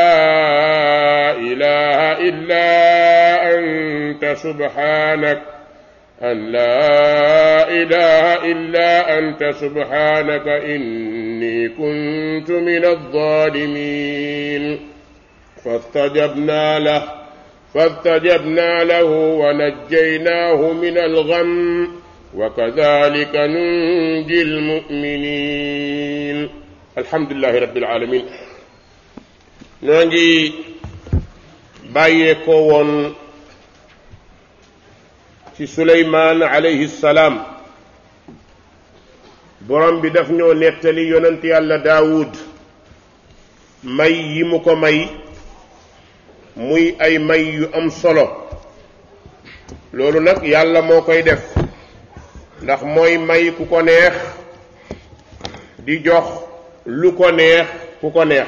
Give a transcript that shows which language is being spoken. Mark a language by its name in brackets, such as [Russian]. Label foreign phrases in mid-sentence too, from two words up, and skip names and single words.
[Arabic] إله إلا أنت سبحانك إني كنت من الظالمين فاستجبنا له ونجيناه من الغم وكذلك ننجي المؤمنين. الحمد لله رب العالمين. [Wolof] نجي bàyyeekoo woon ci Suleymaan [Arabic] alayhi salaam [Wolof] borom bi daf ñoo nettali yonent yàlla Daawud may yi mu ko may muy ay may yu am solo loolu nag yàlla moo koy def ndax mooy may ku ko neex di jox lu ko neex ku ko neex.